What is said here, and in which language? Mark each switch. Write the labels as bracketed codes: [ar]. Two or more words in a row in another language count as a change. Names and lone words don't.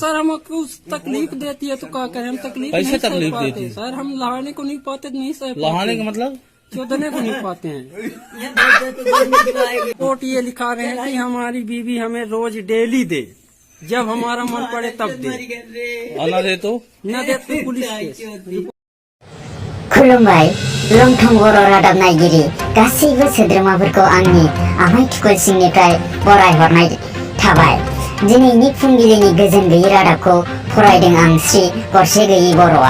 [hi] सर हमको तकलीफ देती है तो क्या करें, हम तकलीफ कैसे नहीं सह तकलीफ पाते देती है? सर। हम लहाने को नहीं पाते, नहीं सह पाते। लहाने का मतलब? चौदने को नहीं पाते हैं। कोर्ट ये लिखा रहे हैं कि हमारी बीवी हमें रोज डेली दे, जब हमारा मन पड़े तब दे, न दे तो न दे तो पुलिस केस। [brx] खुलुमबाय लंथं बर' रादाब नायगिरि गासैबो सोद्रोमाफोरखौ आंनि आमाय थुखुल सिंनिफ्राय बरायहरनाय थाबाय। दिनैनि फुंबिलिनि गोजोन गैयै रादाबखौ फरायदों आं श्री गरसे गैयै बर'आ।